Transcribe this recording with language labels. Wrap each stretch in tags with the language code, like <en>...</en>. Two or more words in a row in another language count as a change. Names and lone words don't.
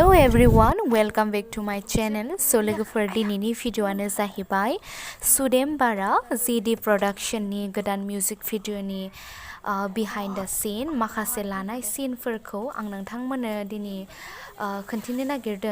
<en>everyone, welcome back to my channel.</en> <brx>So लोगोफोर दिनैनि भिडिअ'आनो जाहैबाय सुदेम बारा ZD production नि गोदान मिउजिक भिडिअ'नि</brx> <en>behind the scene</en> <brx>माखासे लानाय सीनफोरखौ आं नोंथांमोननो दिनै खोन्थिनो नागिरदों।</brx>